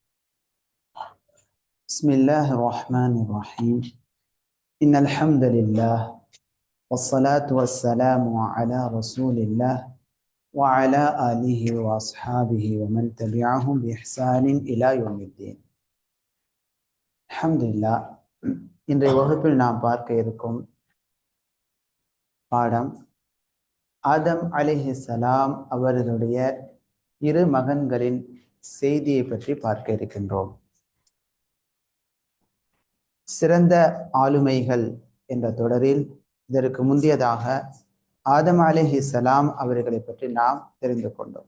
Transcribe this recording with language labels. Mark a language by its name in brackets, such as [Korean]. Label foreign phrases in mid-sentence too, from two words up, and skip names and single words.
[Arabic] بسم الله الرحمن الرحيم. إن الحمد لله والصلاة والسلام على رسول الله وعلى آله وأصحابه ومن تبعهم بإحسان إلى يوم الدين. الحمد لله. [Tamil] இன்றைய வகுப்பில் நாம் பார்க்க இருக்கும் பாடம் ஆதம் அலைஹிஸ்ஸலாம் அவர்களுடைய இரு மகன்களின் செய்தியை பற்றி பார்க்க இருக்கின்றோம். சிறந்த ஆளுமைகள் என்ற தொடரில் இதற்கு முந்தியதாக ஆதம் அலைஹிஸ்ஸலாம் அவர்களை பற்றி நாம் தெரிந்து கொண்டோம்.